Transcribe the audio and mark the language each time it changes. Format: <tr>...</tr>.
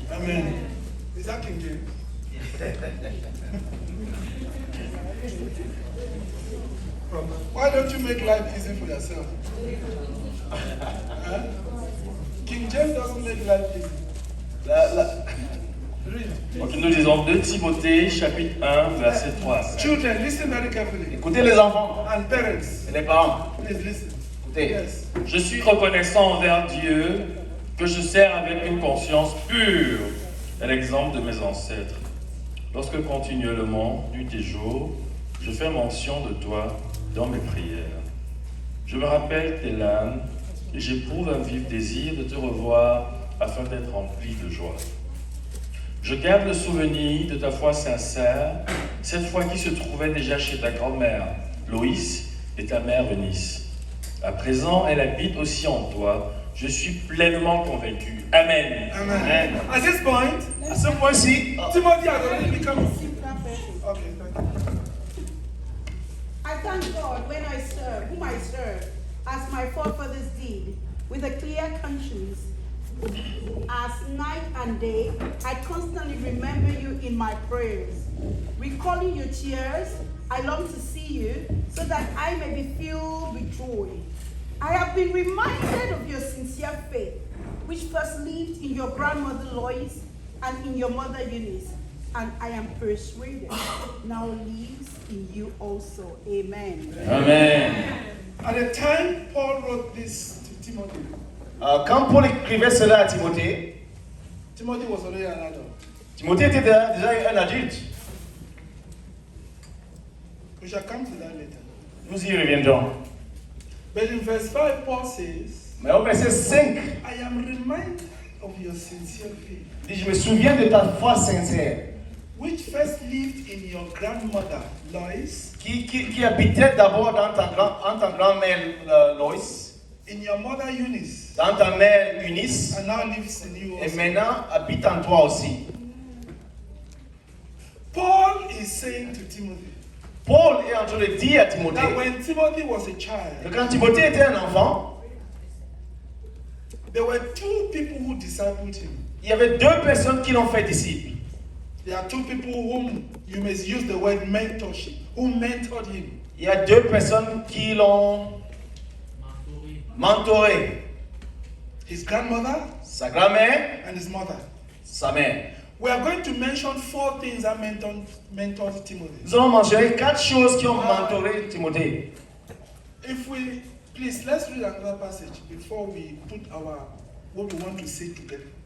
<en>Amen. Is that King James? Why don't you make life easy for yourself? Huh? King James doesn't make life easy. Read.</en> <fr>Donc nous disons 2 Timothée chapitre 1 verset 3.</fr> <en>Children, listen very carefully.</en> <fr>Écoutez les enfants</fr> <en>And parents,</en> <fr>et les parents.</fr> <en>please listen.</en> <fr>Écoutez.</fr> <en>Yes.</en> <fr>Je suis reconnaissant envers Dieu que je sers avec une conscience pure à l'exemple de mes ancêtres. Lorsque continuellement, nuit et jour, je fais mention de toi dans mes prières. Je me rappelle tes larmes et j'éprouve un vif désir de te revoir afin d'être rempli de joie. Je garde le souvenir de ta foi sincère, cette foi qui se trouvait déjà chez ta grand-mère, Loïs, et ta mère Eunice. À présent, elle habite aussi en toi. Je suis pleinement convaincu. Amen.</fr> <en>Amen. At this point,</en> <fr>À ce point-ci,</fr> <en>Timothy has already become. Okay, thank you. I thank God when I serve, whom I serve, as my forefathers did, with a clear conscience. As night and day, I constantly remember you in my prayers. Recalling your tears, I long to see you so that I may be filled with joy. I have been reminded of your sincere faith, which first lived in your grandmother Lois and in your mother Eunice, and I am persuaded now lives in you also. Amen. Amen. At the time Paul wrote this to Timothy,</en> <fr>quand Paul écrivait cela à Timothée,</fr> <en>Timothy was already an adult.</en> <fr>Timothée était déjà un adulte.</fr> <en>We shall come to that later.</en> <fr>Nous y reviendrons.</fr> <en>But in verse 5, Paul says,</en> <fr>Mais au verset 5,</fr> <en>I am reminded of your sincere faith,</en> <fr>il dit, je me souviens de ta foi sincère,</fr> <en>which first lived in your grandmother Lois,</en> <fr>qui habitait d'abord dans ta grand-mère Loïs,</fr> <en>in your mother Eunice,</en> <fr>dans ta mère Eunice,</fr> <en>and now lives in you</en> <fr>et</fr> <en>also.</en> <fr>maintenant habite en toi aussi.</fr> <en>Paul is saying to Timothy</en> <fr>Paul est en train de dire à Timothée</fr> <en>that when Timothy was a</en> <fr>que</fr> <en>child,</en> <fr>quand Timothée était un enfant,</fr> <en>there were two people who discipled him.</en> <fr>il y avait deux personnes qui l'ont fait disciple.</fr> <en>There are two people whom you may use the word mentorship, who mentored him.</en> <fr>Il y a deux personnes qui l'ont mentoré.</fr> <en>His grandmother</en> <fr>Sa grand-mère,</fr> <en>and his mother.</en> <fr>sa mère.</fr> <en>We are going to mention 4 things that mentored Timothy.</en> <fr>Nous allons mentionner 4 choses qui ont mentoré Timothée.</fr> <en>If we, please, let's read another passage before we put what we want to say together.</en>